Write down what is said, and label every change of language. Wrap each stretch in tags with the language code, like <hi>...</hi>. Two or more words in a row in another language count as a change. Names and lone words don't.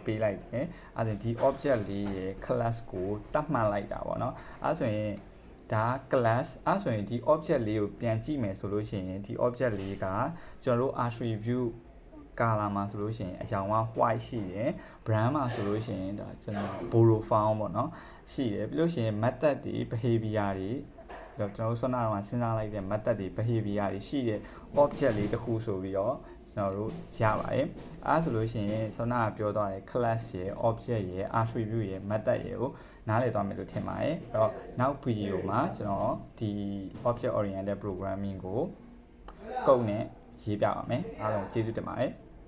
<my>ပေးလိုက်တယ်အဲ့ဒါဒီ object လေးရဲ့ class ကိုတတ်မှတ်လိုက်တာပေါ့နော်အဲ့ဆိုရင်ဒါ class အဲ့ဆိုရင်ဒီ object လေးကိုပြန်ကြည့်မယ်ဆိုလို့ရှိရင်ဒီ object လေးကကျွန်တော်တို့</my> <en>attribute color</en> <my>မှာဆိုလို့ရှိရင်အရောင်က white ရှိတယ် brand မှာဆိုလို့ရှိရင်ဒါကျွန်တော်</my> <en>borrow found</en> <my>ပေါ့နော်ရှိတယ်ပြီးလို့ရှိရင် method တွေ behavior တွေကျွန်တော်တို့ဆွမ်းနာတော့စဉ်းစားလိုက်တဲ့ method တွေ behavior တွေရှိတဲ့ object လေးတစ်ခုဆိုပြီးတော့ကျွန် ကျွန်တော်တို့ရပါတယ်အားဆိုလို့ရှိရင်ဆောနာကပြောသွားတယ် class ရယ် object ရယ် attribute ရယ် method ရယ်ကိုနားလည်သွားမယ်လို့ထင်ပါတယ်အဲ့တော့နောက် video မှာကျွန်တော်ဒီ</my> <en>object oriented programming</en> <my>ကိုကုတ်နဲ့ရေးပြပါမယ်အားလုံးကျေးဇူးတင်ပါတယ်</my>